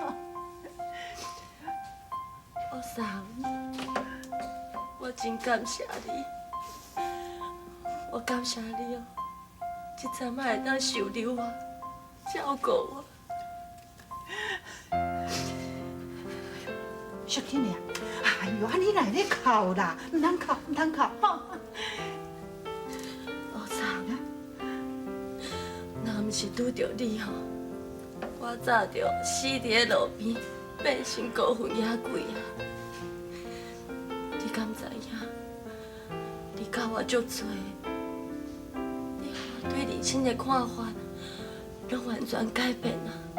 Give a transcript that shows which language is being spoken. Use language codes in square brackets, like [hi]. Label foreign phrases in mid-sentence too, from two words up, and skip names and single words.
[nan] 我桑，我真感谢你，我感谢你哦，这阵仔会当收留我，照顾我。小天呀，哎呦，啊你哪咧哭啦？唔通哭，唔通哭，吼！我桑，若毋是拄着你吼，我早就死伫咧路边，变成孤魂野鬼啊！你敢知影？你教我足多，你互我对人生的看法，拢完全改变啊！